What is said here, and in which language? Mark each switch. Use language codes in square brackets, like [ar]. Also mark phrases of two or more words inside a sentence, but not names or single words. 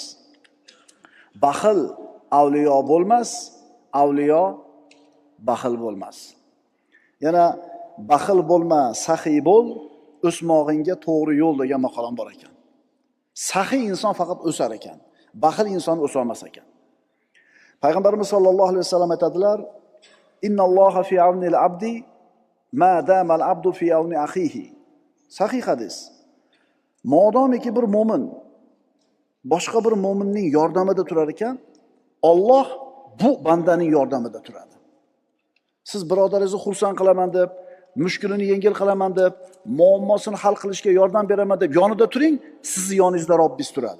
[uz] Baxil avliyo bo'lmas, avliyo baxil bo'lmas. Yana baxil bo'lma, saxiy bo'l, o'smog'ingga to'g'ri yo'l degan maqolam bor ekan. Saxiy inson faqat o'sar ekan, baxil inson o'solmas ekan. [ar] Payg'ambarimiz صلى الله عليه وسلم aytadilar: "إن الله في عون العبد ما دام العبد في عون أخيه." [uz] Sahih hadis. Modomiki bir mo'min boshqa bir mo'minning yordamida turar ekan, Alloh bu bandaning yordamida turadi. Siz birodaringizni xursand qilaman deb, mushkulini yengil qilaman deb, muammosini hal qilishga yordam beraman deb yonida turing, sizni yoningizda Robbingiz turadi.